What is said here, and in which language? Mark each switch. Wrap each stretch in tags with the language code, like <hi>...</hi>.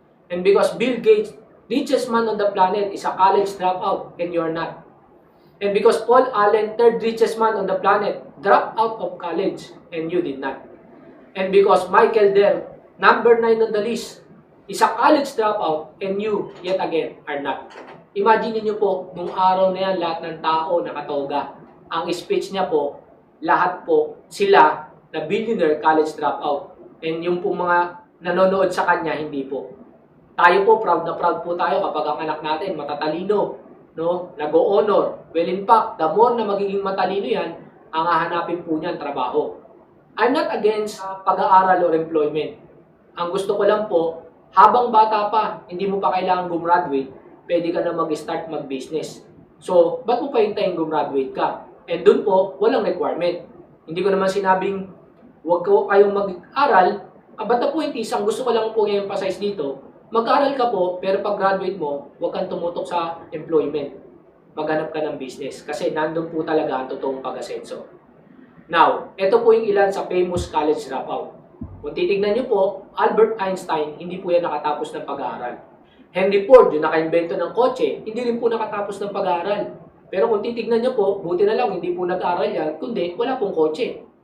<en>And because Bill Gates, richest man on the planet, is a college dropout and you are not. And because Paul Allen, third richest man on the planet, dropped out of college and you did not. And because Michael Dell, number 9 on the list, is a college dropout and you, yet again, are not.</en> <tl>Imagine niyo po, nung araw na yan, lahat ng tao nakatoga. Ang speech niya po, lahat po sila na billionaire college dropout. And yung po mga nanonood sa kanya, hindi po. Tayo po, proud na proud po tayo kapag ang anak natin matatalino, no? Nag-o-honor.</tl> <en>Well, in fact, the more</en> <tl>na magiging matalino yan, ang hahanapin po niyan trabaho.</tl> <en>I'm not against pag-aaral or employment.</en> <tl>Ang gusto ko lang po, habang bata pa, hindi mo pa kailangan gumraduate, pwede ka na mag-start mag-business. So, ba't mo pa hintayin gumraduate ka? And dun po, walang requirement. Hindi ko naman sinabing, huwag kayong mag-aral.</tl> <en>But the point is,</en> <tl>ang gusto ko lang po i-emphasize dito, mag-aral ka po, pero pag graduate mo, huwag kang tumutok sa employment. Maghanap ka ng business. Kasi nandun po talaga ang totoong pag-asenso. Now, ito po yung ilan sa</tl> <en>famous college dropout.</en> <tl>Kung titignan nyo po, Albert Einstein, hindi po yan nakatapos ng pag-aaral. Henry Ford, yung naka-invento ng kotse, hindi rin po nakatapos ng pag-aaral. Pero kung titignan nyo po, buti na lang, hindi po nag-aaral yan, kundi wala pong kotse.</tl>